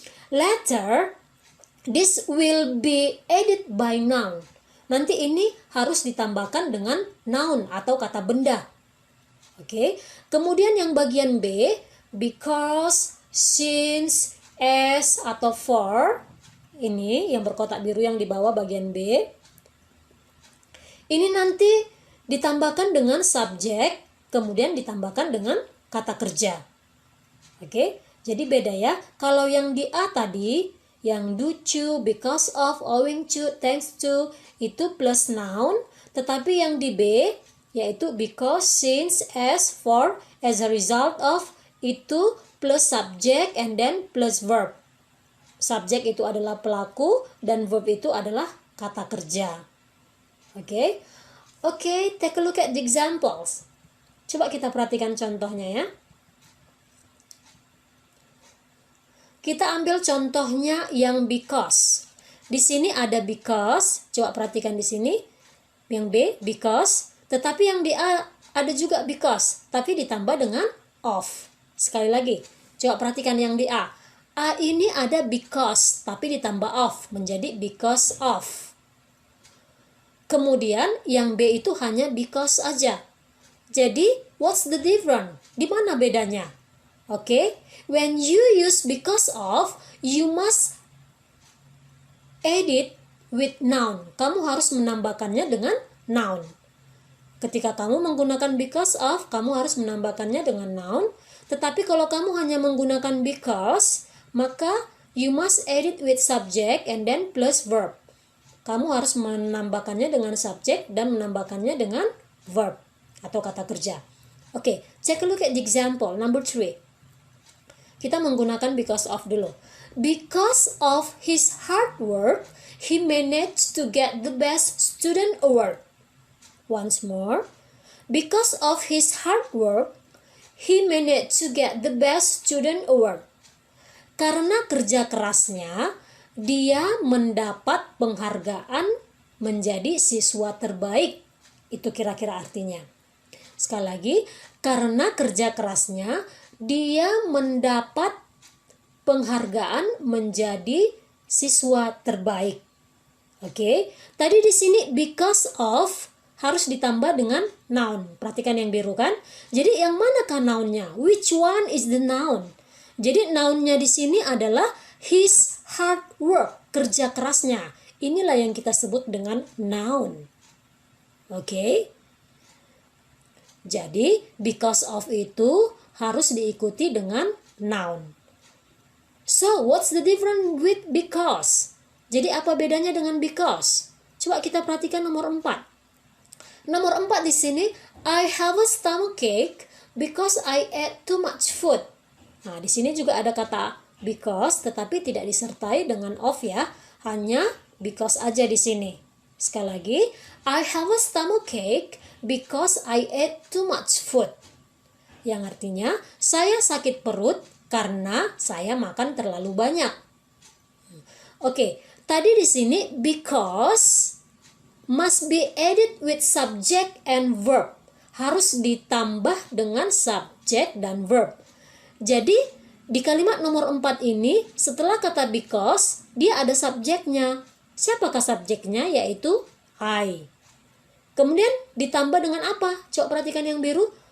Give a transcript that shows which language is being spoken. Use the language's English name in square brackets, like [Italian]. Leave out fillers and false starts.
[English] Later, this will be added by noun. [Indonesian] Nanti ini harus ditambahkan dengan noun atau kata benda. Oke, kemudian yang bagian B, because, since, as, atau for. Ini yang berkotak biru yang di bawah bagian B. Ini nanti ditambahkan dengan subjek, kemudian ditambahkan dengan kata kerja. Oke, jadi beda ya. Kalau yang di A tadi, yang due to, because of, owing to, thanks to, itu plus noun. Tetapi yang di B, yaitu because, since, as, for, as a result of, itu [English] plus subject and then plus verb. [Indonesian] Subjek itu adalah pelaku dan verb itu adalah kata kerja. [English] Oke, take a look at the examples. [Indonesian] Coba kita perhatikan contohnya ya. Kita ambil contohnya yang because. Di sini ada because. Coba perhatikan di sini. Yang B, because. Tetapi yang di A ada juga because, tapi ditambah dengan of. Sekali lagi, coba perhatikan yang di A. A ini ada because, tapi ditambah of, menjadi because of. Kemudian yang B itu hanya because aja. [English] Jadi, what's the difference? [Indonesian] Di mana bedanya? [English] Oke, when you use because of, you must add it with noun. [Indonesian] Kamu harus menambahkannya dengan noun. Ketika kamu menggunakan because of, kamu harus menambahkannya dengan noun. Tetapi kalau kamu hanya menggunakan because, maka [English] you must add it with subject and then plus verb. [Indonesian] Kamu harus menambahkannya dengan subjek dan menambahkannya dengan verb atau kata kerja. [English] Oke, take a look at the example number 3. [Indonesian] Kita menggunakan because of dulu. [English] Because of his hard work, he managed to get the best student award. Once more, because of his hard work, he managed to get the best student award. [Indonesian] Karena kerja kerasnya, dia mendapat penghargaan menjadi siswa terbaik. Itu kira-kira artinya. Sekali lagi, karena kerja kerasnya, dia mendapat penghargaan menjadi siswa terbaik. Oke, tadi di sini because of harus ditambah dengan noun. Perhatikan yang biru kan? Jadi yang manakah nounnya? [English] Which one is the noun? [Indonesian] Jadi nounnya di sini adalah [English] his hard work, [Indonesian] kerja kerasnya. Inilah yang kita sebut dengan noun. Oke? Jadi because of itu harus diikuti dengan noun. [English] So, what's the difference with because? [Indonesian] Jadi apa bedanya dengan because? Coba kita perhatikan nomor 4. Nomor 4 di sini, [English] I have a stomachache because I ate too much food. [Indonesian] Nah, di sini juga ada kata because, tetapi tidak disertai dengan of ya, hanya because aja di sini. [English] Sekali lagi, I have a stomachache because I ate too much food. [Indonesian] Yang artinya, saya sakit perut karena saya makan terlalu banyak. Oke, tadi di sini [English] because must be added with subject and verb. [Indonesian] Harus ditambah dengan subjek dan verb. Jadi, di kalimat nomor 4 ini, setelah kata because, dia ada subjeknya. Siapakah subjeknya? Yaitu I. Kemudian ditambah dengan apa? Coba perhatikan yang biru.